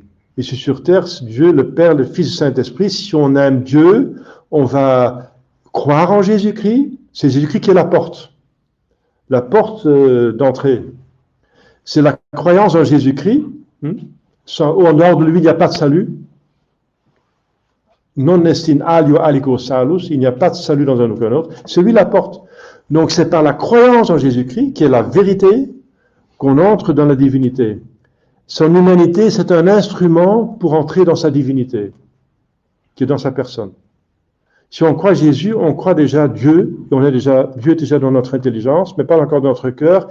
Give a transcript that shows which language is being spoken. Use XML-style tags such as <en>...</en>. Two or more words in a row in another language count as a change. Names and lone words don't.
<fr>Et c'est sur terre, Dieu, le Père, le Fils, le Saint-Esprit. Si on aime Dieu, on va croire en Jésus-Christ. C'est Jésus-Christ qui est la porte d'entrée. C'est la croyance en Jésus-Christ. En dehors de lui, il n'y a pas de salut.</fr> <la>Non est in alio alico salus.</la> <fr>Il n'y a pas de salut dans un aucun autre. C'est lui la porte. Donc c'est par la croyance en Jésus-Christ, qui est la vérité, qu'on entre dans la divinité. Son humanité, c'est un instrument pour entrer dans sa divinité, qui est dans sa personne. Si on croit Jésus, on croit déjà Dieu, Dieu est déjà dans notre intelligence, mais pas encore dans notre cœur.</fr>